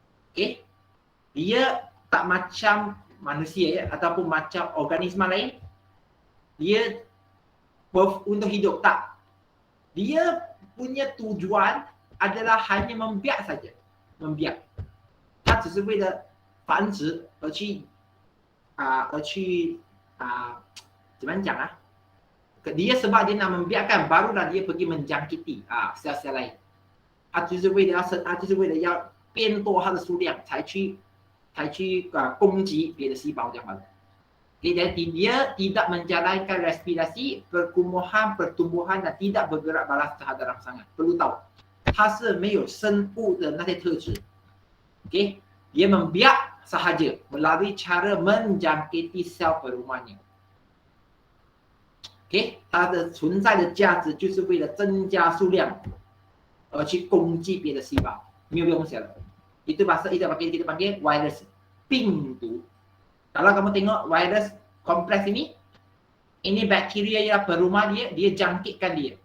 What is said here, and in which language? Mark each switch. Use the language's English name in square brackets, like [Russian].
[Malay] Okay, dia tak macam manusia ya, ataupun macam organisma lain. Dia untuk hidup tak. Dia punya tujuan adalah hanya membiak saja. Membiak. [Chinese] 它只是为了繁殖而去怎么讲啊？ [Malay] Dia sebab dia nak membiarkan barulah dia pergi menjangkiti sel-sel lain. [Chinese] 它就是为了要变多它的数量才去攻击别的细胞这样子。 [Malay] Jadi dia tidak menjalankan respirasi, pertumbuhan dan tidak bergerak balas terhadap rangsangan. Perlu tahu, [Chinese] 它是没有生物的那些特质。 [Malay] Okay, dia membiak sahaja melalui cara menjangkiti sel perumahannya. [Chinese] Okay, 它的存在的价值就是为了增加数量而去攻击别的细胞，没有用下了。 [Malay] Itu bahasa kita panggil virus, 病毒。 Kalau kamu tengok virus kompleks ini bakteria yang berumah dia jangkitkan dia.